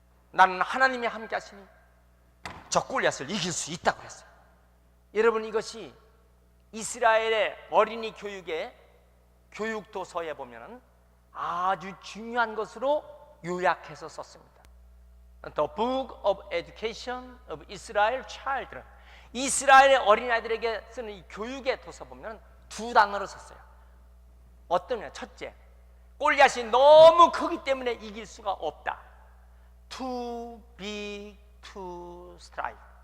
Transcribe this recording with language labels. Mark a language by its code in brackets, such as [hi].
[ko] 나는 하나님이 함께 하시니 저 골리앗을 이길 수 있다고 했어요. 여러분, 이것이 이스라엘의 어린이 교육의 교육 도서에 보면 아주 중요한 것으로 요약해서 썼습니다. [en] The Book of Education of Israel Children. [ko] 이스라엘의 어린아이들에게 쓰는 이 교육의 도서 보면 두 단어로 썼어요. 어떠냐? 첫째, 골리앗이 너무 크기 때문에 이길 수가 없다. [en] Too big to strike.